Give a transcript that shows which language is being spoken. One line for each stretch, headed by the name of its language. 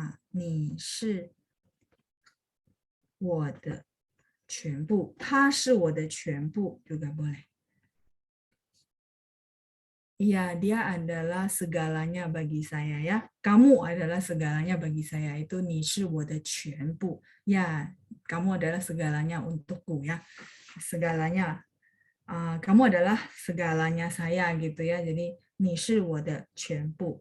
Chinese: 你是我的全部，他是我的全部
Indonesian: juga boleh. Iya, dia adalah segalanya bagi saya ya. Kamu adalah segalanya bagi saya.
Chinese: Itu 你是我的全部.
Indonesian: Ya, kamu adalah segalanya untukku ya. Segalanya. Kamu adalah segalanya saya gitu ya.
Chinese: Jadi 你是我的全部.